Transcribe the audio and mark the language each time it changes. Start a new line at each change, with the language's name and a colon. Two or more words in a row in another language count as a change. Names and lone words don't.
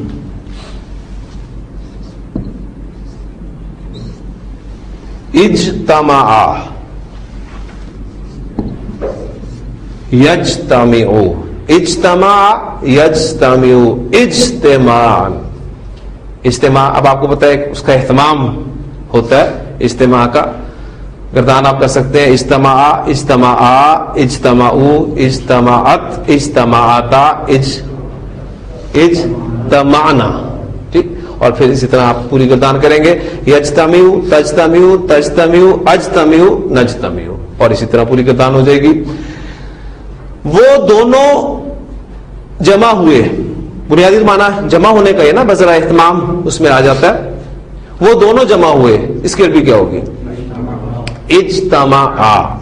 Arabic: اجتماع، یجتمع، اجتماع یجتمع، اجتماعا.
Urdu: اجتماع اب آپ کو پتا ہے اس کا اہتمام ہوتا ہے اجتماع کا. گردان آپ کر سکتے ہیں اجتماع،
Arabic: اجتماعا، اجتماعو، اجتماعت، اجتماعتا، اجتمعنا.
Urdu: ٹھیک، اور پھر اسی طرح آپ پوری گردان کریں گے یجتمع،
Arabic: تجتمع، تجتمع، اجتمع، نجتمع،
Urdu: اور اسی طرح پوری گردان ہو جائے گی. وہ دونوں جمع ہوئے، بنیادی معنی جمع ہونے کا ہے نا، بذرا اہتمام اس میں آ جاتا ہے. وہ دونوں جمع ہوئے، اس کی عربی کیا ہوگی؟ اجتماعا.